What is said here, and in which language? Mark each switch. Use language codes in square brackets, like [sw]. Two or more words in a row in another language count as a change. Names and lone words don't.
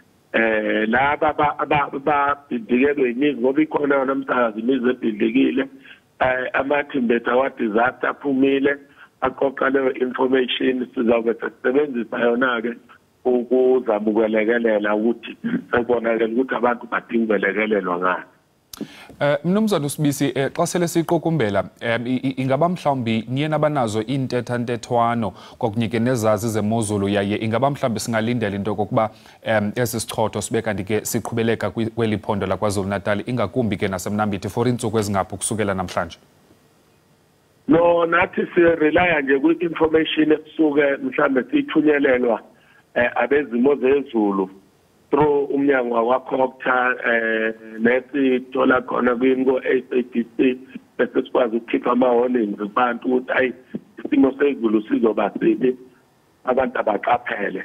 [zu] Laba ababhidikelwe imizi ngoba ikhona namhlanje imizi ebhidlikile, amathimbethi awa-disaster aphumile aqoqa leyo information. Sizawube sisebenzisa yona-ke ukuzama ukwelekelela ukuthi sekubonakele ukuthi abantu badinga ukwelekelelwa ngani. [xh] Mnumzana uSibisi, xa sele siqokumbela ingaba mhlawumbi niye nabanazo intetha-ntethwano kwakunye nezazi zemozulu, yaye ingaba mhlawumbi singalindela into kokuba esi sichotho sibe kanti ke siqhubeleka kweli phondo laKwaZulu-Natal, ingakumbi ke nasemnambithi for iintsuku ezingaphi ukusukela namhlanje? [zu] No, nathi sirelaya nje kwi-information esuke mhlawumbe siyithunyelelwa abezimo zezulu through umnyango wakwa-Copter nesithola khona ko-SABC bese sikwazi ukukhipha ama-warnings kubantu ukuthi hayi isimo sezulu sizoba sibi, abantu abaqaphele.